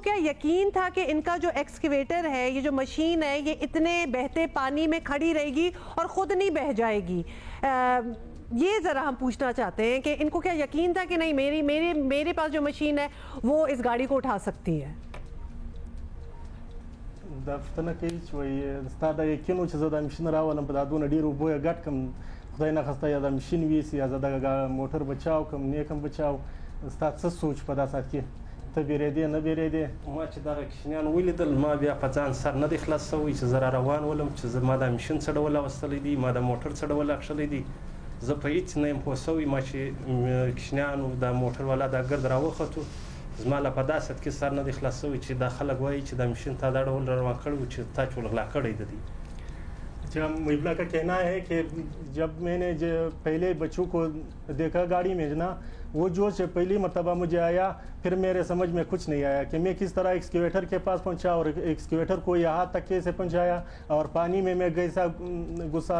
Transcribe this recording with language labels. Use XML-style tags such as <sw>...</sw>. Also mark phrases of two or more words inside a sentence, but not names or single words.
<ur>کیا یقین تھا کہ ان کا جو ایکسکیویٹر ہے، یہ جو مشین ہے، یہ اتنے بہتے پانی میں کھڑی رہے گی اور خود نہیں بہہ جائے گی؟ یہ ذرا ہم پوچھنا چاہتے ہیں کہ ان کو کیا یقین تھا کہ نہیں میرے پاس جو مشین ہے وہ اس گاڑی کو اٹھا سکتی ہے؟</ur> <ps>دا پوښتنه کوي چې وایي ستا دا یقین و چې زه دا مشین راولم په دا دونه ډېر اوبو یې ګډ کړم، خدای نخواسته یا دا مشین ویسي یا زه دغه موټر بچاو کړم نیک هم بچاو، ستا څه سوچ په دا ساعت کې؟ ته بیرېدې نه بیرېدې؟ ما چې دغه کشنیان ولیدل ما بیا په ځان سر نه دی خلاص شوی چې زه را روان ولم چې ما دا مشین څه ډول اغوستلی دی، ما دا موټر څه ډول اخښلی دی، زه په هېڅ نه یم پوه شوی. ما چې کشنیانو دا موټر والا دا ګرد راوختو زما لا په دا ساعت کې سر نه دی خلاص شوی چې دا خلک وایي چې دا مشین تا دا ډول روان کړی و چې تا چې غلا کړی دی.</ps> <ur>اچھا، محبلہ کا کہنا ہے کہ جب میں نے پہلے بچوں کو دیکھا گاڑی میں نا، وہ جوش پہلی مرتبہ مجھے آیا، پھر میرے سمجھ میں کچھ نہیں آیا کہ میں کس طرح ایکسکیویٹر کے پاس پہنچا اور ایکسکیویٹر کو یہاں تک کیسے پہنچایا اور پانی میں گیسا گھسا.</ur>